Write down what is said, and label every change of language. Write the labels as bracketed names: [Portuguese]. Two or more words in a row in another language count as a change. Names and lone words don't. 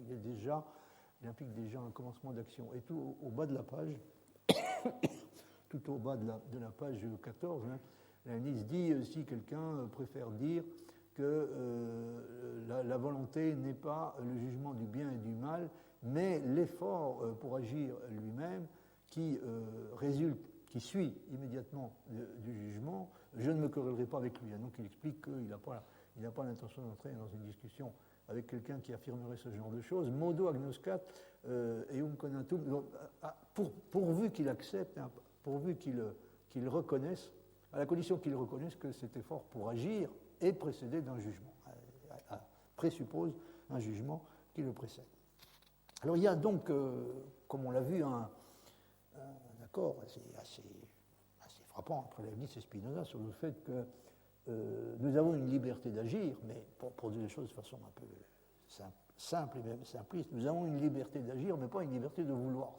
[French] Il implique déjà un commencement d'action. Et tout au bas de la page, tout au bas de la page 14, Leibniz dit si quelqu'un préfère dire que la volonté n'est pas le jugement du bien et du mal, mais l'effort pour agir lui-même qui résulte, qui suit immédiatement du jugement, je ne me querellerai pas avec lui. Donc il explique qu'il n'a pas l'intention d'entrer dans une discussion avec quelqu'un qui affirmerait ce genre de choses. [Latin] Modo agnoscat eum conatum, [French] pourvu qu'il accepte, pourvu qu'il reconnaisse, à la condition qu'il reconnaisse que cet effort pour agir est précédé d'un jugement, présuppose un jugement qui le précède. Alors il y a donc, comme on l'a vu, un accord assez frappant entre Leibniz et Spinoza sur le fait que nous avons une liberté d'agir, mais pour dire les choses de façon un peu simple et même simpliste, nous avons une liberté d'agir, mais pas une liberté de vouloir.